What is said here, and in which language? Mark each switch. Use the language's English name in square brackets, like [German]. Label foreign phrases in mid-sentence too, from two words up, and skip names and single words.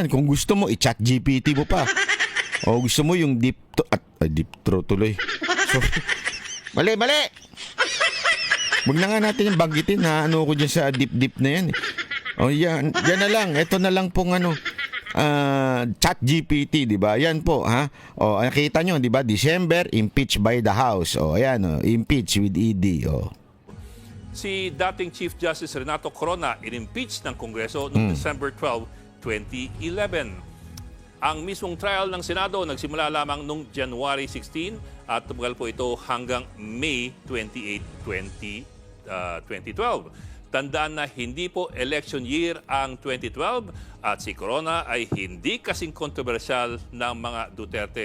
[Filipino] Kung gusto mo, i-chat GPT mo pa. O gusto mo yung [English] deep throat [Filipino] tuloy. Sorry. Mali! Huwag na nga natin yung banggitin na ko dyan sa deep na yan. O yan na lang. Ito na lang pong chat GPT, di ba? Yan po, ha? O, nakita nyo, di ba? [English] December, impeached by the House. [Filipino] O, ayan, [English] impeach with ED. O. [Filipino] Si dating Chief Justice Renato Corona in-impeach ng Kongreso noong December 12, 2011. Ang mismong trial ng Senado nagsimula lamang noong January 16 at tumagal po ito hanggang May 28, 2012. Tandaan na hindi po election year ang 2012 at si Corona ay hindi kasing kontrobersyal ng mga Duterte.